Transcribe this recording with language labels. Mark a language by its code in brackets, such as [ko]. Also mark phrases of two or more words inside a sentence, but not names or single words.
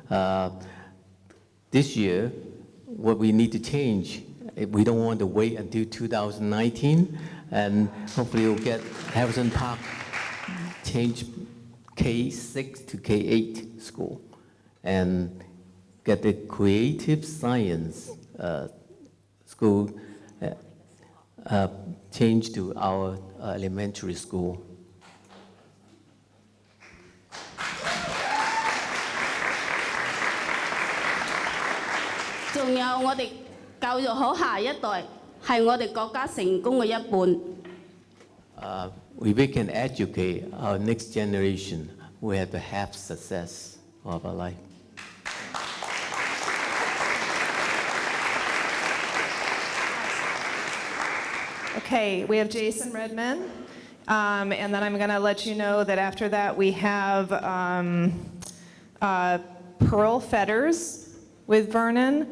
[en] This year, what we need to change, we don't want to wait until 2019, and hopefully we'll get Harrison Park change K6 to K8 school, and get the creative science school changed to our elementary school. [yue] 仲有我哋教育好下一代，係我哋國家成功嘅一半。 [en] If we can educate our next generation, we have to have success of our life. Okay, we have Jason Redman, and then I'm going to let you know that after that we have Pearl Fetters with Vernon.